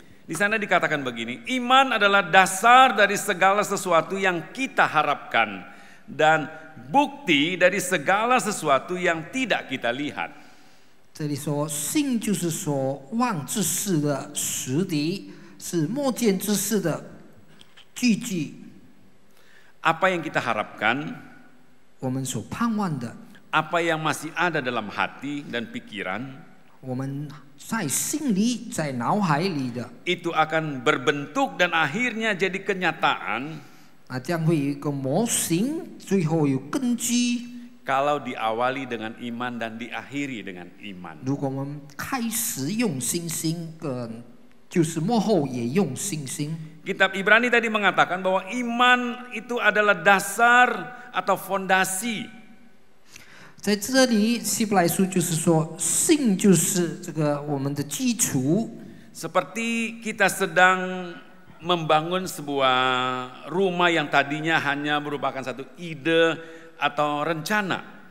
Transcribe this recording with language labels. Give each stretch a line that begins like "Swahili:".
Indonesian: di sana dikatakan begini, iman adalah dasar dari segala sesuatu yang kita harapkan dan bukti dari segala sesuatu yang tidak kita lihat.
Chinese: 这里说信就是所望之事的实底，是莫见之事的据据。
Indonesian: Apa yang kita harapkan,
Chinese: 我们所盼望的，
Indonesian: apa yang masih ada dalam hati dan pikiran,
Chinese: 我们在心里、在脑海里的，
Indonesian: itu akan berbentuk dan akhirnya jadi kenyataan
Chinese: 将会有一个模型，最后有根据。
Indonesian: kalau diawali dengan iman dan diakhiri dengan iman.
Chinese: 如果我们开始用信心，就是幕后也用信心。
Indonesian: Kitab Ibrani tadi mengatakan bahwa iman itu adalah dasar atau fondasi.
Chinese: 在这里，希伯来书就是说，信就是这个我们的基础。
Indonesian: Seperti kita sedang membangun sebuah rumah yang tadinya hanya merupakan satu ide atau rencana.